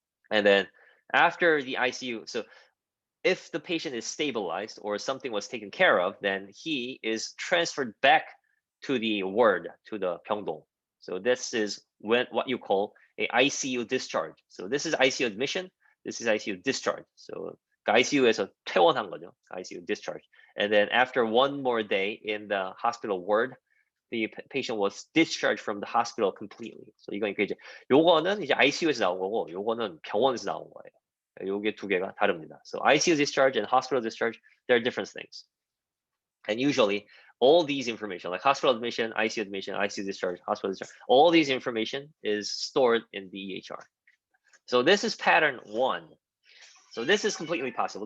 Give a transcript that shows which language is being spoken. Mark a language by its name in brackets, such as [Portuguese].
[English] And then after the ICU, so if the patient is stabilized or something was taken care of, then he is transferred back to the ward, to the 병동. So this is what you call a ICU discharge. So this is ICU admission. This is ICU discharge. [Korean] So ICU에서 퇴원한 거죠. [English] ICU discharge. And then after one more day in the hospital ward, the patient was discharged from the hospital completely. [Korean] So 이거니까 이제 요거는 이제 ICU에서 나온 거고, 요거는 병원에서 나온 거예요. 요게 두 개가 다릅니다. [English] So ICU discharge and hospital discharge, they're different things. And usually all these information, like hospital admission, ICU discharge, hospital discharge, all these information is stored in the EHR. So this is pattern 1. So this is completely possible.